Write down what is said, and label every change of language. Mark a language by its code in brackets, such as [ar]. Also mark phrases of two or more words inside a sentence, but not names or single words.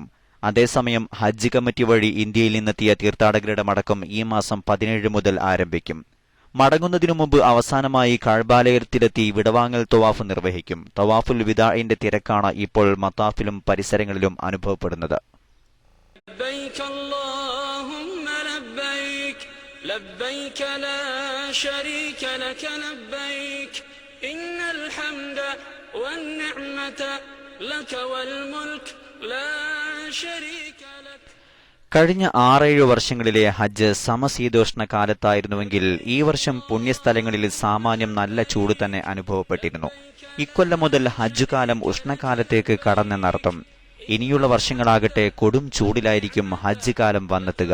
[ml] അതേസമയം ഹജ്ജ് കമ്മിറ്റി വഴി ഇന്ത്യയിൽ നിന്നെത്തിയ തീർത്ഥാടകരുടെ മടക്കം ഈ മാസം 17 മുതൽ ആരംഭിക്കും. മടങ്ങുന്നതിനു മുമ്പ് അവസാനമായി കഅബാലയത്തിലെത്തി വിടവാങ്ങൽ തവാഫ് നിർവഹിക്കും. തവാഫുൽ വിദാഇന്റെ തിരക്കാണ് ഇപ്പോൾ മത്താഫിലും പരിസരങ്ങളിലും അനുഭവപ്പെടുന്നത്. [ar] لبيك لا شريك لك لبيك إن الحمد والنعمة لك والملك لا شريك لك. [ml] കഴിഞ്ഞ 6-7 വർഷങ്ങളിലെ ഹജ്ജ് സമശീതോഷ്ണ കാലത്തായിരുന്നുവെങ്കിൽ ഈ വർഷം പുണ്യസ്ഥലങ്ങളിൽ സാമാന്യം നല്ല ചൂട് തന്നെ അനുഭവപ്പെട്ടിരുന്നു. ഇക്കൊല്ലം മുതൽ ഹജ്ജ് കാലം ഉഷ്ണകാലത്തേക്ക് കടന്നെന്നർത്ഥം. ഇനിയുള്ള വർഷങ്ങളാകട്ടെ കൊടും ചൂടിലായിരിക്കും ഹജ്ജ് കാലം വന്നെത്തുക.